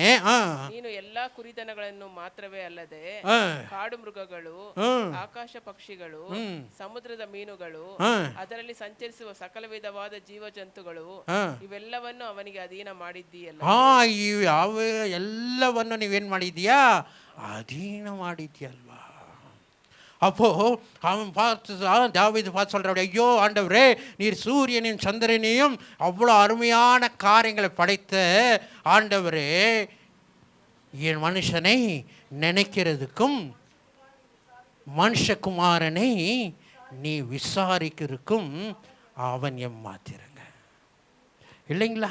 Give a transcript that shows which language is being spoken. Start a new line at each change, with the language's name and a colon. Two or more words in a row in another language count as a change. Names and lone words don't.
Kannada: ನೀನು ಎಲ್ಲಾ ಕುರಿದನಗಳನ್ನು ಮಾತ್ರವೇ ಅಲ್ಲದೆ ಕಾಡು ಮೃಗಗಳು, ಆಕಾಶ ಪಕ್ಷಿಗಳು, ಸಮುದ್ರದ ಮೀನುಗಳು, ಅದರಲ್ಲಿ ಸಂಚರಿಸುವ ಸಕಲ ವಿಧವಾದ ಜೀವ ಜಂತುಗಳು ಇವೆಲ್ಲವನ್ನು ಅವನಿಗೆ ಅಧೀನ ಮಾಡಿದ್ದೀಯಲ್ಲ. ಯಾವ ಎಲ್ಲವನ್ನು ನೀವೇನು ಮಾಡಿದ್ದೀಯಾ, ಅಧೀನ ಮಾಡಿದ್ಯಲ್ವಾ.
Tamil: அப்போ அவன் தாவீது பார்த்து சொல்கிறான், ஐயோ ஆண்டவரே, நீர் சூரியனையும் சந்திரனையும் அவ்வளோ அருமையான காரியங்களை படைத்த ஆண்டவரே, என் மனுஷனை நினைக்கிறதுக்கும் மனுஷகுமாரனை நீ விசாரிக்கிறதுக்கும் அவன் ஏமாத்திருங்க இல்லைங்களா.